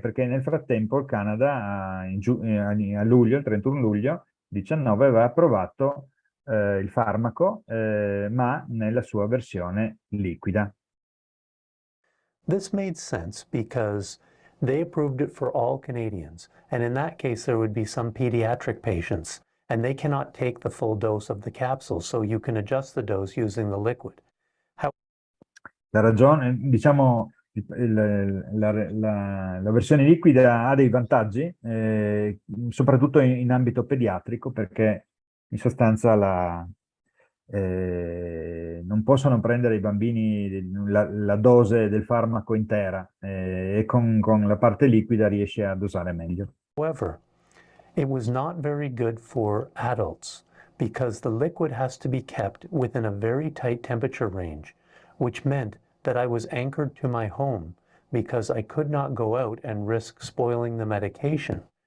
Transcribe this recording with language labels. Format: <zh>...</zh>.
<it>Perché nel frattempo il Canada a luglio, il 31 luglio 19, aveva approvato il farmaco, ma nella sua versione liquida.</it> <en>This made sense because they approved it for all Canadians, and in that case there would be some pediatric patients, and they cannot take the full dose of the capsule, so you can adjust the dose using the liquid.</en> <it>La ragione, diciamo, la versione liquida ha dei vantaggi, soprattutto in ambito pediatrico, perché in sostanza non possono prendere i bambini la dose del farmaco intera, e con la parte liquida riesce a dosare meglio.</it> <en>However, it was not very good for adults because the liquid has to be kept within a very tight temperature range, which meant that I was anchored to my home because I could not go out and risk spoiling the medication.</en>